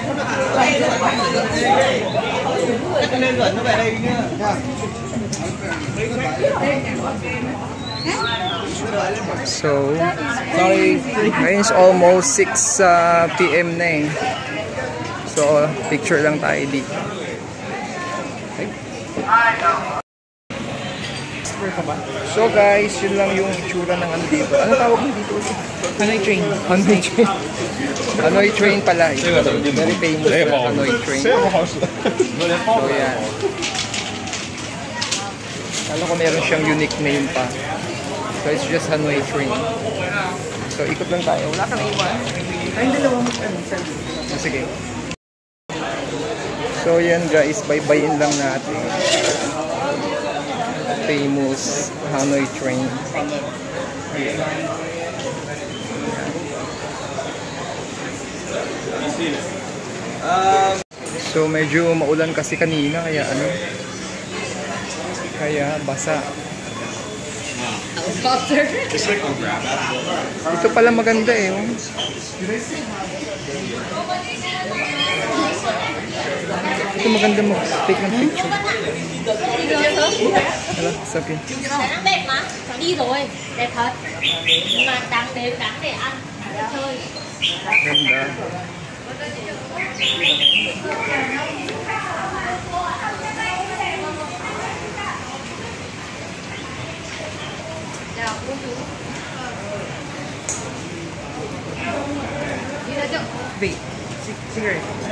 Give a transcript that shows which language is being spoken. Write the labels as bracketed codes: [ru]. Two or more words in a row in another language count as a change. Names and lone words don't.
[tl] So ngayon is [en] almost 6 PM [tl] na eh. So picture lang tayo dito. Okay. [en] So guys, [tl] yun lang yung itsura ng ano dito. Ano tawag mo dito? Hanoi train. Hanoi train. Hanoi train pala. [en] Very famous [tl] na Hanoi train. So yan. Kala ko meron siyang unique name pa. [en] So it's just Hanoi train. [tl] So ikot lang tayo. Wala kang iwan. Ay, dalawang sige. So yan guys, bye-byein lang natin. Famous Hanoi train. So medyo maulan kasi kanina kaya kaya basa. Ito pala maganda eh. Ito maganda mag-take ng picture. [en] Hello, it's okay. [vi] Nó đẹp mà, đi rồi, đẹp thật. Nhưng mà đáng để ăn chơi. [tl] Ganda. [en] Wait, cigarette.